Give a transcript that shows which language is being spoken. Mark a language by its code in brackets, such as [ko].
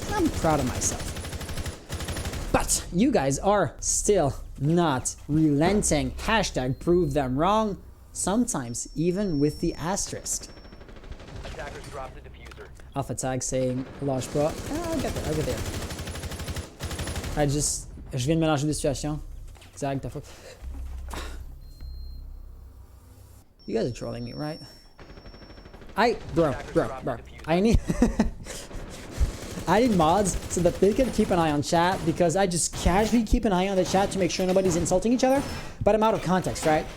[en] I'm proud of myself. But you guys are still not relenting. Hashtag prove them wrong. Sometimes even with the asterisk. Attackers drop the diffuser. Alpha tag saying [fr] lâche pas. [en] I'll get there, I'll get there. [fr] Je viens de mélanger des situations. Zag, ta faute. [en] You guys are trolling me, right? Bro. I need I need mods so that they can keep an eye on chat, because I just casually keep an eye on the chat to make sure nobody's insulting each other, but I'm out of context, right?